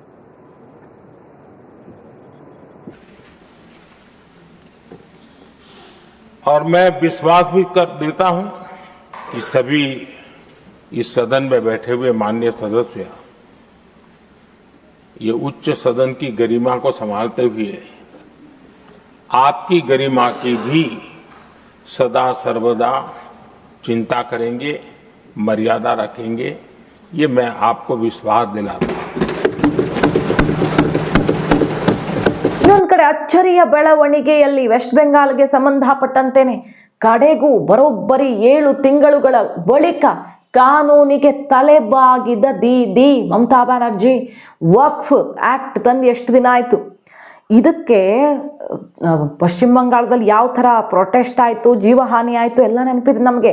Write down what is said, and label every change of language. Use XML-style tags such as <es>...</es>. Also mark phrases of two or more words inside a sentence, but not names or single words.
<hi>और मैं विश्वास भी कर देता हूं कि सभी इस सदन में बैठे हुए माननीय सदस्य ये उच्च सदन की गरिमा को संभालते हुए आपकी गरिमा की भी सदा सर्वदा चिंता करेंगे, मर्यादा रखेंगे, ये मैं आपको विश्वास दिलाता हूं.</hi> <kn>ಇನ್ನೊಂದು ಕಡೆ ಅಚ್ಚರಿಯ ಬೆಳವಣಿಗೆಯಲ್ಲಿ ವೆಸ್ಟ್ ಬೆಂಗಾಲ್ಗೆ ಸಂಬಂಧಪಟ್ಟಂತೆನೆ ಕಡೆಗೂ ಬರೋಬ್ಬರಿ 7 ತಿಂಗಳುಗಳ ಬಳಿಕ ಕಾನೂನಿಗೆ ತಲೆಬಾಗಿದ ದೀದಿ ಮಮತಾ ಬ್ಯಾನರ್ಜಿ. ವಕ್ಫ್ ಆಕ್ಟ್ ತಂದು ಎಷ್ಟು ದಿನ ಆಯಿತು, ಇದಕ್ಕೆ ಪಶ್ಚಿಮ ಬಂಗಾಳದಲ್ಲಿ ಯಾವ ಥರ ಪ್ರೊಟೆಸ್ಟ್ ಆಯಿತು, ಜೀವಹಾನಿ ಆಯಿತು ಎಲ್ಲ ನೆನಪಿದೆ ನಮಗೆ.</kn>